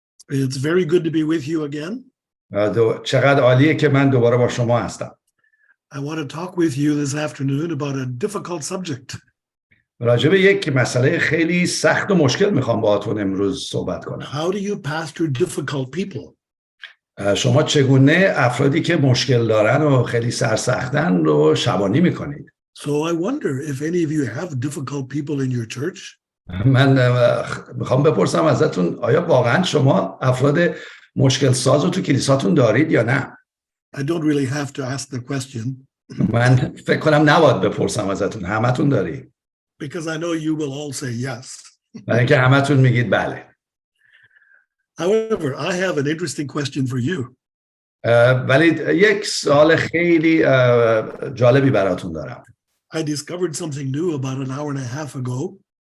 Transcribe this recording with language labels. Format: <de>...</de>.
<en>It's very good to be with you again.</en> <fa>چقدر عالیه که من دوباره با شما هستم.</fa> <en>I want to talk with you this afternoon about a difficult subject.</en> <fa>راجع به یک مسئله خیلی سخت و مشکل میخوام باهاتون امروز صحبت کنم.</fa> <en>How do you pastor difficult people?</en> <fa>شما چگونه افرادی که مشکل دارن و خیلی سرسختن رو شبانی میکنید؟</fa> <en>So I wonder if any of you have difficult people in your church.</en> <fa>من میخوام بپرسم ازتون آیا واقعا شما افراد مشکل ساز رو تو کلیساتون دارید یا نه؟</fa> <en>I don't really have to ask the question.</en> <fa>من فکر کنم نباید بپرسم ازتون، همتون دارید.</fa> <en>Because I know you will all say yes.</en> <fa>برای اینکه همتون میگید بله.</fa> <en>However, I have an interesting question for you.</en> <fa>ولی یک سوال خیلی جالبی براتون دارم.</fa> <en>I discovered something new about an hour and a half ago.</en>